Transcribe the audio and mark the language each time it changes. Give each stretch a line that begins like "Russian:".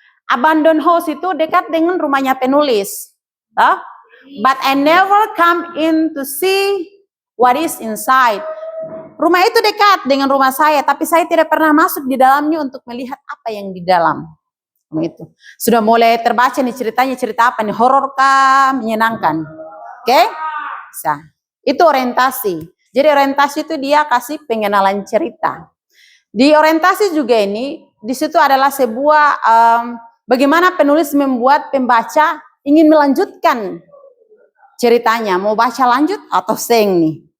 Indonesian: Abandoned house itu dekat dengan rumahnya penulis.
English: But I never come in to see what is inside.
Indonesian: Rumah itu dekat dengan rumah saya, tapi saya tidak pernah masuk di dalamnya untuk melihat apa yang di dalam. Itu sudah mulai terbaca nih ceritanya, cerita apa nih, horor kah, menyenangkan? Oke? Bisa. Itu orientasi. Jadi orientasi itu dia kasih pengenalan cerita. Di orientasi juga ini, di situ adalah sebuah bagaimana penulis membuat pembaca ingin melanjutkan ceritanya, mau baca lanjut atau seng nih.